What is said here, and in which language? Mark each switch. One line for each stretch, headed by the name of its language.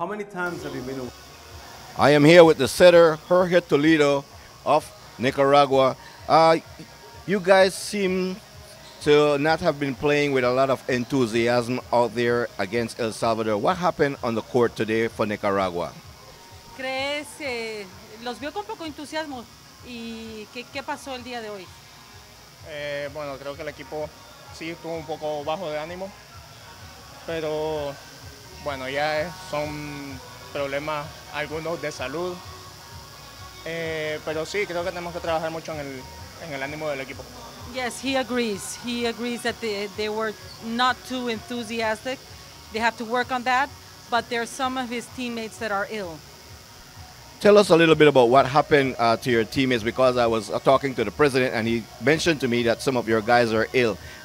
English: times have you been away? I am here with the setter, Jorge Toledo of Nicaragua. You guys seem to not have been playing with a lot of enthusiasm out there against El Salvador. What happened on the court today for Nicaragua?
Spanish: ¿Crees, los vio con poco entusiasmo y qué pasó el día de hoy? Bueno, creo que el equipo sí estuvo un poco bajo de ánimo, pero bueno, ya son problemas algunos de salud, pero sí, creo que tenemos que trabajar mucho en el ánimo del equipo.
English: Yes, he agrees. He agrees that they were not too enthusiastic. They have to work on that, but there are some of his teammates that are ill. Tell us a little bit about what happened to your teammates, because I was talking to the president and he mentioned to me that some of your guys are ill.